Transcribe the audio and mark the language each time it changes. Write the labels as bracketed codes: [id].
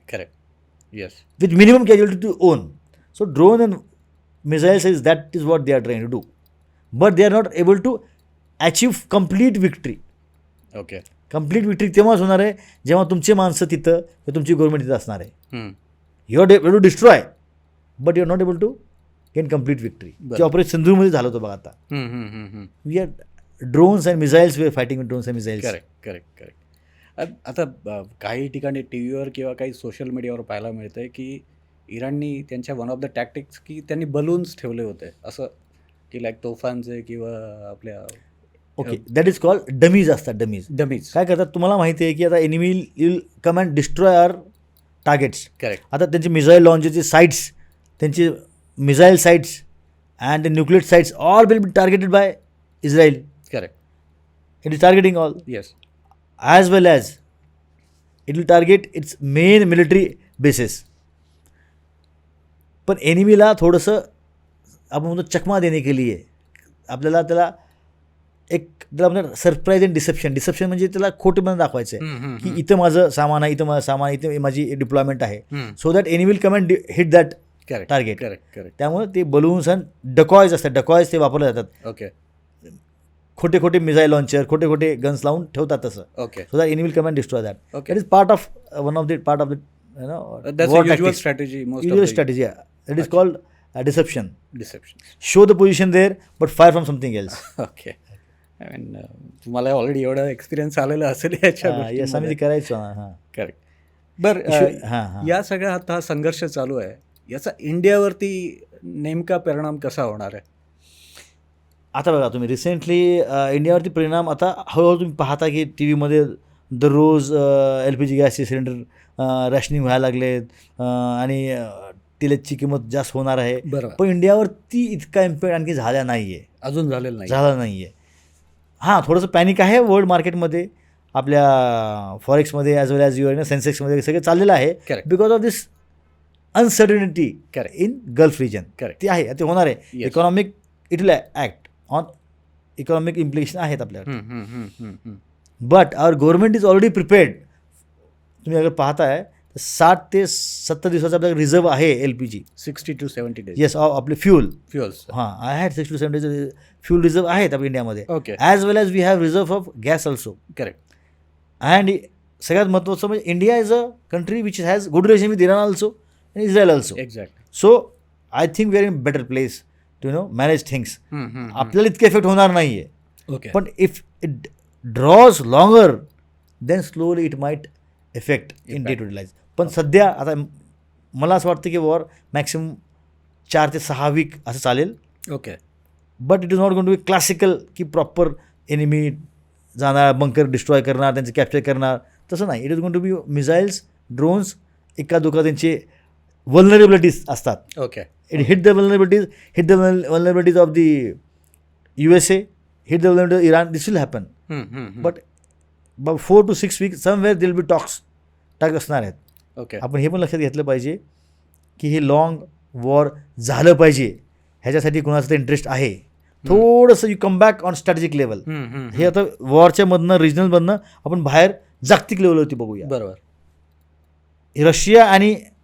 [en] Correct. Yes. With minimum casualty to own. So drone and missiles is that is what they are trying to do. But they are not able to achieve complete victory. Okay. [mr] Complete victory तेव्हाच होणार आहे जेव्हा तुमचे माणसं तिथं किंवा तुमची government तिथं असणार आहे. [en] You are able to destroy but you are not able to gain complete victory. [mr] जे ऑपरेशन सिंधूमध्ये झालं होतं बघा आता. [en] we are drones and missiles, [mr] we R fighting with drones and missiles. [en] Correct. [mr] आता काही ठिकाणी टी व्हीवर किंवा काही सोशल मीडियावर पाहायला मिळतं आहे की इराणनी त्यांच्या [en] one of the tactics [mr] की त्यांनी बलून्स ठेवले होते असं की लाईक तोफांचे किंवा आपल्या. [en] Okay, that is called dummies असतात. [mr] डमीज काय करतात तुम्हाला माहिती आहे की आता [en] Enemy will come and destroy our targets. Correct. [mr] आता त्यांचे मिसाईल लॉन्चचे साईट्स, त्यांचे missile sites and nuclear sites [en] All will be targeted by Israel. Correct. It is targeting all. Yes. as well as it will target its main military bases. [mr] पण एनिमीला थोडंसं आपण म्हणतो चकमा देणे के लिए आपल्याला त्याला एक त्याला म्हणतात सरप्राईज अँड डिसेप्शन म्हणजे त्याला खोटेपणा दाखवायचं आहे की इथं माझं सामान आहे, इथं माझं सामान, इथं माझी डिप्लॉयमेंट आहे. [en] So that enemy will come and hit that target. Correct. [mr] त्यामुळे ते बलून्स अँड डकॉयज असतात. डकॉयज ते वापरले जातात. [en] Okay. [mr] खोटे मिसाईल लॉन्चर, खोटे गन्स लावून ठेवतात तसं. [en] Okay. So that enemy will come and destroy that. Okay. That is part of one of the That's war a usual tactics. strategy. Usual strategy. Yeah. It is called deception. Deception. Show the position there but fire from something else. Okay. [mr] I mean तुम्हाला already एवढा experience आलेला असेल याच्या yes, आम्ही ते करायचो. हां, correct. बरं, हां. या सगळ्या आता हा संघर्ष चालू आहे, याचा इंडियावरती नेमका परिणाम कसा होणार आहे? आता बघा तुम्ही रिसेंटली इंडियावरती परिणाम आता हळूहळू तुम्ही पाहता की टी व्हीमध्ये दररोज LPG गॅसचे सिलेंडर रॅशनिंग व्हायला लागलेत आणि तेलाची किंमत जास्त होणार आहे. बरोबर. पण इंडियावरती इतका इम्पॅक्ट आणखी झाला नाही आहे, अजून झालेलं नाही. झाला नाही आहे. हां, थोडंसं पॅनिक आहे वर्ल्ड मार्केटमध्ये, आपल्या फॉरेक्समध्ये ॲज वेल ॲज युअर सेन्सेक्समध्ये सगळं चाललेलं आहे. [en] Correct. Because of this uncertainty Correct. In Gulf region. Correct. [mr] ते आहे, ते होणार आहे. [en] Yes. Economic it will act on economic implication [mr] आहेत आपल्याकडे. [en] But our government is already prepared. [mr] तुम्ही अगर पाहताय तर 60 ते 70 दिवसाचा आपल्याला रिझर्व्ह आहे LPG. [en] 60 to 70 days. [mr] येस, आपले फ्यूल. [en] Fuels. हां, I had 60 to 70 days fuel reserve [mr] आहेत आपल्या इंडियामध्ये. [en] Okay. As well as we have reserve of gas also. Correct. And [mr] सगळ्यात महत्त्वाचं म्हणजे [en] India is a country which has good relation with Iran also and Israel also. Exact. So I think we are in better place to manage things. [mr] आपल्याला इतके effect होणार नाही आहे. [en] Okay. पण if it draws longer then slowly it might effect in day to day life. [mr] पण सध्या आता मला असं वाटतं की वॉर मॅक्सिमम 4 ते 6 वीक असं चालेल. [en] Okay. But it is not going to be classical [mr] की प्रॉपर एनिमी जाणार, बंकर डिस्ट्रॉय करणार, त्यांचे कॅप्चर करणार, तसं नाही. [en] it is going to be missiles, drones, [mr] एका दुका त्यांचे वल्नरेबिलिटीज असतात. [en] Okay. It hit the vulnerabilities of the USA, hit the vulnerability of Iran. This will happen. But 4 to 6 weeks somewhere there will be talks [mr] असणार आहेत. [en] Okay. [mr] आपण हे पण लक्षात घेतलं पाहिजे की हे लॉंग वॉर झालं पाहिजे, ह्याच्यासाठी कोणाचं तर इंटरेस्ट आहे. थोडंसं [en] You come back on strategic level. [mr] हे आता वॉरच्या मधनं रिजनलमधनं आपण बाहेर जागतिक लेवलवरती बघूया. बरोबर. रशिया आणि